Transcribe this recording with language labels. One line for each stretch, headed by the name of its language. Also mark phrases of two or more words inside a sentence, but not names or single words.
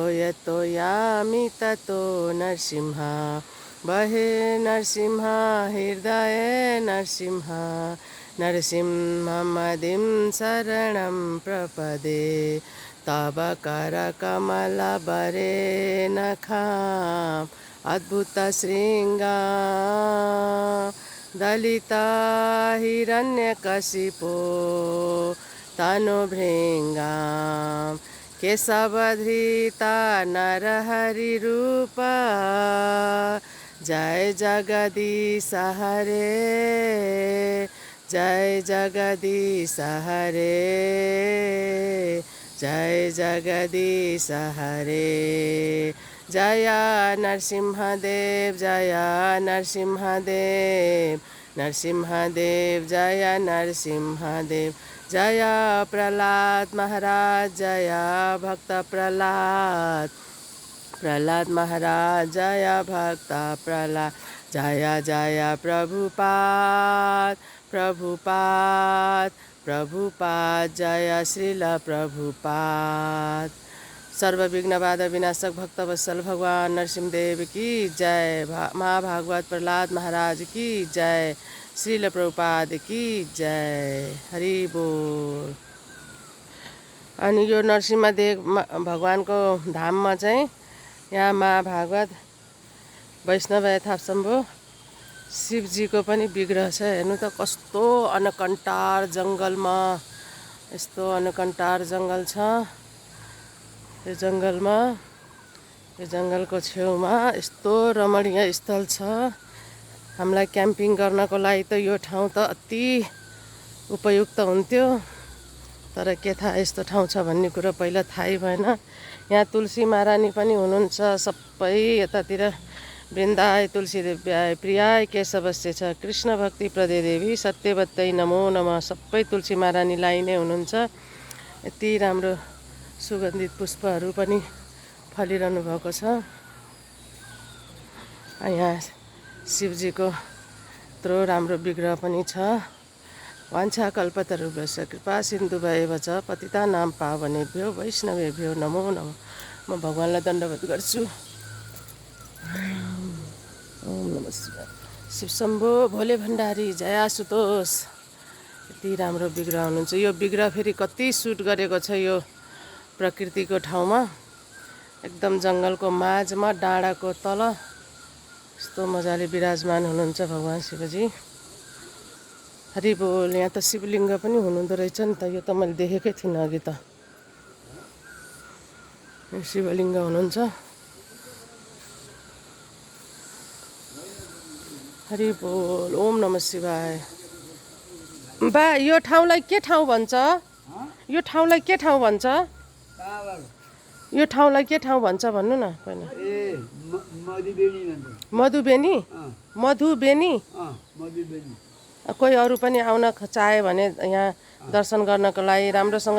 Sanskrit: यतो यामि ततो नरसिंह बहे नरसिंह हृदय नरसिंह नरसिंहमदिं शरणं प्रपदे तव करकमलबरे नखाम् अद्भुत शृङ्गा दलिता हिरण्यकशिपो तनुभृङ्गाम् केशवधृता नरहरिरूप जय जगदीश हरे जय जगदीश हरे जय जगदीश हरे। जय नरसिंहदेव जय नरसिंहदेव नरसिंहदेव जय नरसिंहदेव जय प्रह्लाद महाराज जय भक्त प्रह्लाद प्रह्लाद महाराज जय भक्त प्रह्लाद जय जय प्रभुपाद प्रभुपाद प्रभुपाद जय श्रील प्रभुपाद।
Hindi: सर्वविघ्न बाधा विनाशक भक्तवत्सल भगवान नरसिंहदेव की जय। महाभागवत प्रह्लाद महाराज की जय। श्रील प्रभुपाद की जय। हरि बोल।
Nepali: अनि यो नरसिंहदेव भगवानको धाममा चाहिँ यहाँ महाभागवत वैष्णव यथाशम्भो शिवजीको पनि विग्रह छ। हेर्नु त कस्तो अनकन्टार जङ्गलमा यस्तो अनकन्टार जङ्गल छ। यो जङ्गलमा यो जङ्गलको छेउमा यस्तो रमणीय स्थल छ। हामीलाई क्याम्पिङ गर्नको लागि त यो ठाउँ त अति उपयुक्त हुन्थ्यो। तर के थाहा यस्तो ठाउँ छ भन्ने कुरो पहिला थाहै भएन। यहाँ तुलसी महारानी पनि हुनुहुन्छ। सबै यतातिर
Sanskrit: वृन्दाय तुलसी देव्याय प्रियाय केशवस्य छ कृष्ण भक्ति प्रदे देवी सत्यवत्तै नमो नमः।
Nepali: सबै तुलसी महारानीलाई नै हुनुहुन्छ। यति राम्रो सुगन्धित पुष्पहरू पनि फलिरहनु भएको छ। यहाँ शिवजीको यत्रो राम्रो विग्रह पनि छ।
Sanskrit: वाञ्छा कल्पतरुभ्यश्च कृपा सिन्धुभ्येव च पतितानां पावनेभ्यो वैष्णवेभ्यो नमो नमः।
Nepali: म भगवान्लाई दण्डवत गर्छु।
Sanskrit: ओम नमः शिवाय। शिव शम्भो भोले भण्डारी जय आशुतोष।
Nepali: यति राम्रो विग्रह हुनुहुन्छ। यो विग्रह फेरि कति सुट गरेको छ यो प्रकृतिको ठाउँमा। एकदम जङ्गलको माझमा डाँडाको तल यस्तो मजाले विराजमान हुनुहुन्छ भगवान् शिवजी।
Hindi: हरि बोल।
Nepali: यहाँ त शिवलिङ्ग पनि हुनुहुँदो रहेछ नि त। यो त मैले देखेकै थिइनँ अघि त। शिवलिङ्ग हुनुहुन्छ।
Hindi: हरि बोल।
Sanskrit: ओम नमः शिवाय।
Nepali: बा यो ठाउँलाई के ठाउँ भन्छ? यो ठाउँलाई के ठाउँ भन्छ? यो ठाउँलाई के ठाउँ भन्छ भन्नु न पहिला। मधुबेनी। मधुबेनी। कोही अरू पनि आउन चाहे भने यहाँ दर्शन गर्नको लागि राम्रोसँग।